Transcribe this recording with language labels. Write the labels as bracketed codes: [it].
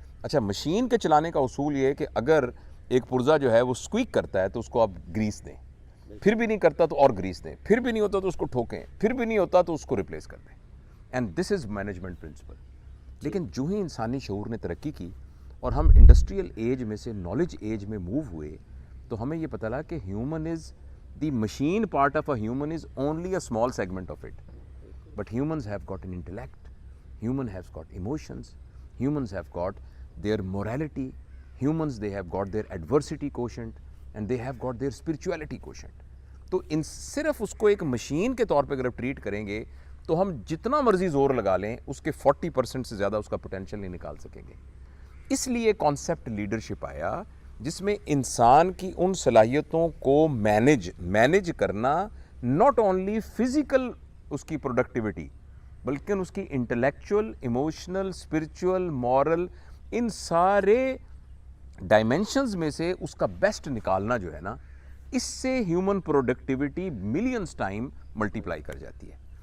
[ur] اچھا مشین کے چلانے کا اصول یہ ہے کہ اگر ایک پرزہ جو ہے وہ سکویک کرتا ہے تو اس کو آپ گریس دیں، پھر بھی نہیں کرتا تو اور گریس دیں، پھر بھی نہیں ہوتا تو اس کو ٹھوکیں، پھر بھی نہیں ہوتا تو اس کو ریپلیس کر دیں. [en] And this is management principle. [ur] لیکن جو ہی انسانی شعور نے ترقی کی اور ہم انڈسٹریل ایج میں سے نالج ایج میں موو ہوئے تو ہمیں یہ پتہ لگا کہ [en] Human is the machine part of a human is only a small segment of it. But humans have got an intellect, human has got emotions, humans have got their morality, humans they have got their adversity quotient and they have got their spirituality quotient. [ur] تو ان صرف اس کو ایک machine کے طور پہ اگر treat کریں گے تو ہم جتنا مرضی زور لگا لیں اس کے 40% سے زیادہ اس کا پوٹینشیل نہیں نکال سکیں گے. اس لیے کانسیپٹ لیڈرشپ آیا جس میں انسان کی ان صلاحیتوں کو مینج کرنا، [en] not only [ur] فزیکل اس کی پروڈکٹیوٹی بلکہ اس کی انٹلیکچوئل، ایموشنل، اسپرچول، مورل، ان سارے ڈائمینشنز میں سے اس کا بیسٹ نکالنا جو ہے نا، اس سے human productivity millions time multiply کر جاتی ہے.